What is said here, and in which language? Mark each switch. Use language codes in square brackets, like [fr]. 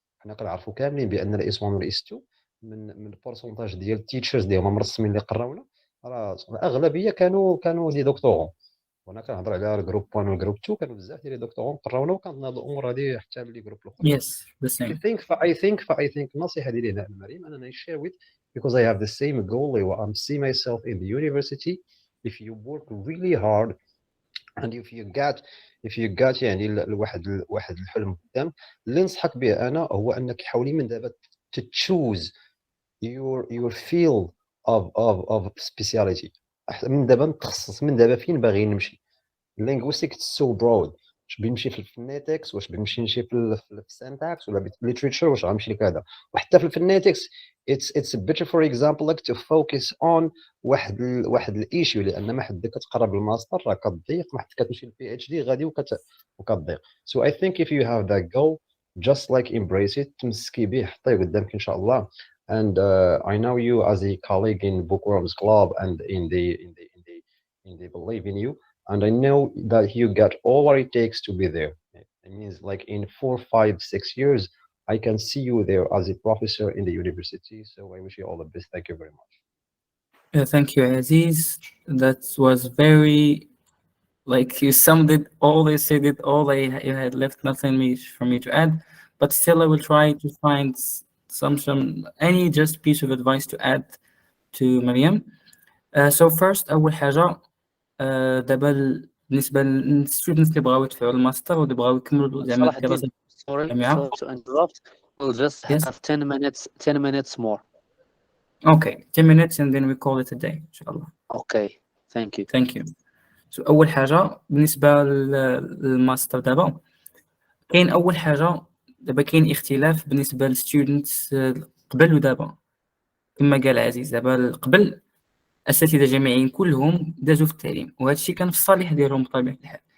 [ar] حنا كنعرفوا كاملين بان الاس 1 والاس 2 من البورسونتاج ديال التيتشرز ديالهم مرسمين اللي قراونا راه الاغلبيه كانوا دي دكتورون. وانا كنهضر على الجروب 1 والجروب 2 كانوا بزاف ديال لي دكتورون قراونا، وكانت هاد الامور هذه حتى لي جروب الاخر. [en] Yes, the same. I think [ar] النصيحه ديالي هنا المريم اننا [en] share with because I have the same goal. I see myself in the university. If you work really hard and if you got [ar] يعني الواحد الحلم قدام، اللي ننصحك به انا هو انك حاولي من دابا تتشوز [en] your field of speciality. [ar] من دابا نتخصص، من دابا فين باغي نمشي. [en] linguistics is so broad. [ar] واش بنمشي في الفونيتكس، واش بنمشي في السينتاكس، ولا بالليتريتشر، واش غنمشي لكذا. وحتى في الفونيتكس [en] it's better for example like to focus on [ar] واحد الايشيو، لان ما حد كتقرب الماستر راه كتضيق، ما حد كتمشي للبي اتش دي غادي وكتضيق. [en] so I think if you have that goal just like embrace it، [ar] تمسكي به حطيه قدامك ان شاء الله. [en] and I know you as a colleague in Bookworms Club and in the believe in you, and I know that you got all what it takes to be there. It means like in 4, 5, 6 years I can see you there as a professor in the university. So I wish you all the best. Thank you very much. Thank you, Aziz. That was very, like, you summed it all, you said it all. You had left nothing for me to add, but still I will try to find some any just piece of advice to add to Mariam. So first [ar] أول حاجة دابا بالنسبة للستودنتس اللي بغاو يدفعوا الماستر واللي بغاو يكملوا زعما الدراسة في الجامعة. [en] Sorry to interrupt. We'll just have 10 minutes more. Okay, 10 minutes and then we call it a day إن شاء الله. Okay, thank you. Thank you. [ar] So أول حاجة بالنسبة للماستر دابا كاين أول حاجة دابا كاين اختلاف بالنسبة للستودنتس قبل ودابا. كما قال عزيز دابا قبل الأساتذة الجامعيين كلهم دازوا في التعليم، وهذا الشيء كان في الصالح ديالهم بطبيعة الحال.